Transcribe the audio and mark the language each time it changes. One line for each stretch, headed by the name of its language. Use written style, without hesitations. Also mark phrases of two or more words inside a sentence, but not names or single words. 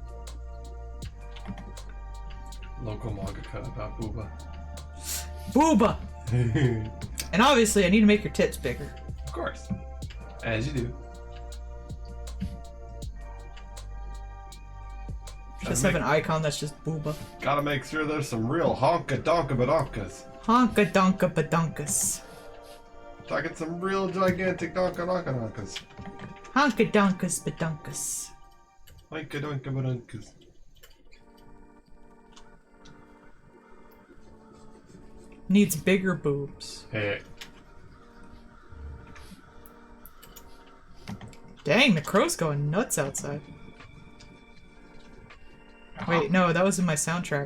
English: Local manga cut about Booba. Booba! And obviously I need to make your tits bigger. Of course. As you do. Just have an icon that's just booba. Gotta make sure there's some real honka-donka-badonkas. Honka-donka-badonkas. Talking some real gigantic donka-donka-donkas. Honka-donkas-badonkas. Honka-donka-badonkas. Needs bigger boobs. Hey. Dang, the crow's going nuts outside. Wait, no, that was in my soundtrack.